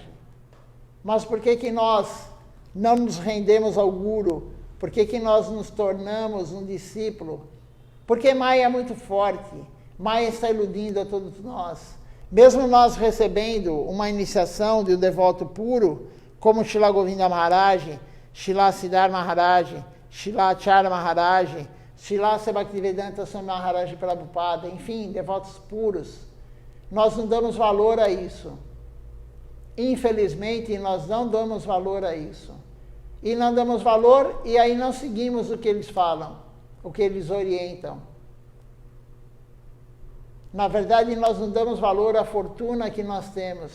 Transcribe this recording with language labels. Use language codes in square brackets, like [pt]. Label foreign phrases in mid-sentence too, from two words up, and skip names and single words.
[pt] Mas por que nós não nos rendemos ao Guru? Por que nós nos tornamos um discípulo? Porque Maya é muito forte. Maya está iludindo a todos nós. Mesmo nós recebendo uma iniciação de um devoto puro, como Srila Govinda Maharaj, Srila Siddhar Maharaj, Srila Acharya Maharaj, Srila Bhaktivedanta Swami Maharaj Prabhupada, enfim, devotos puros, nós não damos valor a isso. Infelizmente, nós não damos valor a isso. E não damos valor e aí não seguimos o que eles falam, o que eles orientam. Na verdade, nós não damos valor à fortuna que nós temos.